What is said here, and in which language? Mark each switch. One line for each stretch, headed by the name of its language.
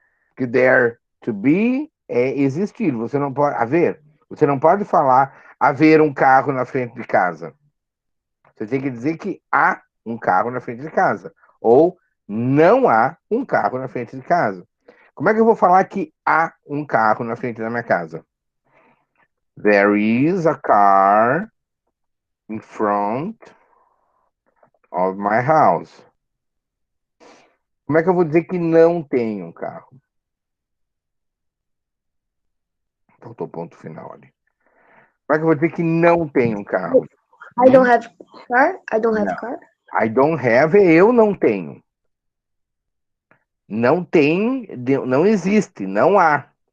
Portuguese: Porque
English: there to be
Portuguese: é existir. Você não pode haver. Você não pode falar haver um carro na frente de casa. Você tem que dizer que há um carro na frente de casa. Ou não há um carro na frente de casa. Como é que eu vou falar que há um carro na frente da minha casa?
English: There is a car in front of my house.
Portuguese: Como é que eu vou dizer que não tem um carro? Faltou ponto final ali. Como é que eu vou dizer que não tem um carro?
English: I don't have car. I don't have
Portuguese: Não.
English: car. I don't have
Portuguese: é eu não tenho. Não tem, não existe, não há.